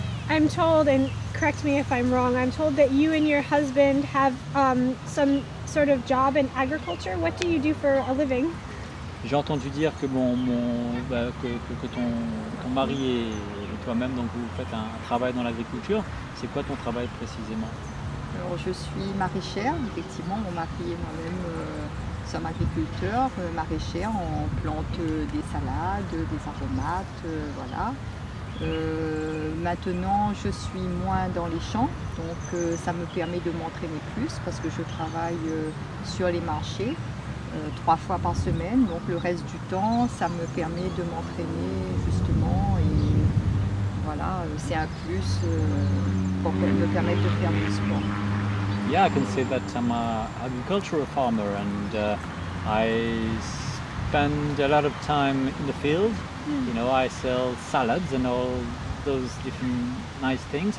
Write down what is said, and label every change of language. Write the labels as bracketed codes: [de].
[en] I'm told, and correct me if I'm wrong, I'm told that you and your husband have some sort of job in agriculture. What do you do for a living? [fr] J'ai entendu dire que que ton mari et toi-même, donc vous faites un travail dans l'agriculture. C'est quoi ton travail précisément? Alors, je suis maraîchère, effectivement, mon mari et moi-même sommes agriculteurs, maraîchères, on plante des salades, des aromates, voilà. Maintenant, je suis moins dans les champs, donc ça me permet de m'entraîner plus parce que je travaille sur les marchés 3 fois par semaine. Donc le reste du temps, ça me permet de m'entraîner justement et voilà, c'est un plus pour me permettre de faire du sport. [en] Yeah, I can say that I'm a agricultural farmer and I spend a lot of time in the field. You know, I sell salads and all those different nice things.